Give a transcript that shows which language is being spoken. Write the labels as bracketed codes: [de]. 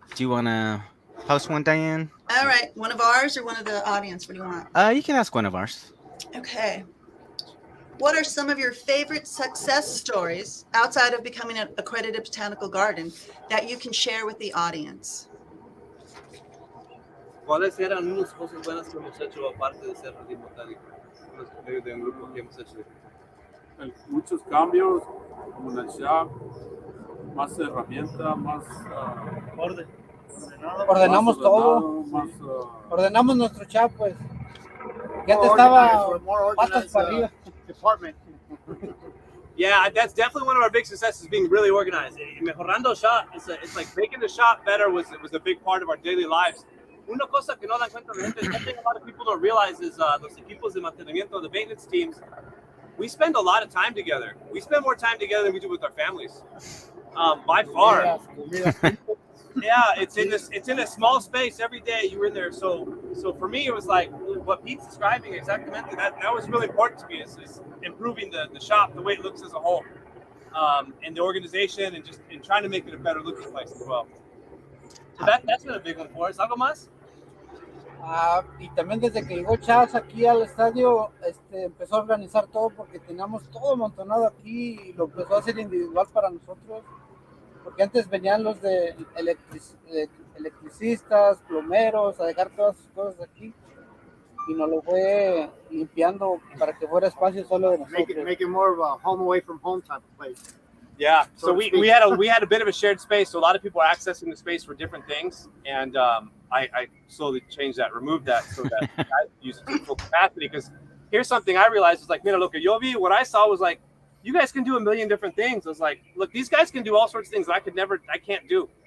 [en] Do you want to post one, Diane? All right. One of ours or one of the audience? What do you want? You can ask one of ours. Okay. What are some of your favorite success stories outside of becoming an accredited botanical garden that you can share with the audience? [es] ¿Cuáles eran unas cosas buenas que hemos hecho aparte de ser jardín botánico? De un grupo que hemos hecho. Muchos cambios, como en el shop, más herramientas, más Orden. Ordenamos todo. más, Ordenamos nuestro chat, pues. Ya te estaba patas para arriba. [en] Department. Yeah, that's definitely one of our big successes, being really organized. [es] Mejorando shop, [en] it's like making the shop better was a big part of our daily lives. [es] Una cosa que no dan cuenta la gente, [en] something a lot of people don't realize is [es] los equipos de mantenimiento, [en] the maintenance teams, we spend a lot of time together. We spend more time together than we do with our families, by far. Yeah, it's in a small space every day. You were in there, so for me it was like what Pete's describing exactly. That was really important to me is improving the shop, the way it looks as a whole, and the organization, and trying to make it a better looking place as well. So that's been a big one for us. [es] ¿Algo más? Y también desde que llegó Chaz aquí al estadio, empezó a organizar todo porque teníamos todo amontonado aquí y lo empezó a hacer individual para nosotros. Porque antes venían los de electricistas, plomeros, a dejar todas sus cosas aquí. Y nos lo fue limpiando para que fuera espacio solo de nosotros. [en] Make it more of a home away from home type of place. Yeah, so we had a bit of a shared space, so a lot of people are accessing the space for different things, and I slowly changed that, removed that, so that I use it to full capacity. Because here's something I realized is like, mira, look, Yovi, what I saw was like, you guys can do a million different things. I was like, look, these guys can do all sorts of things that I can't do.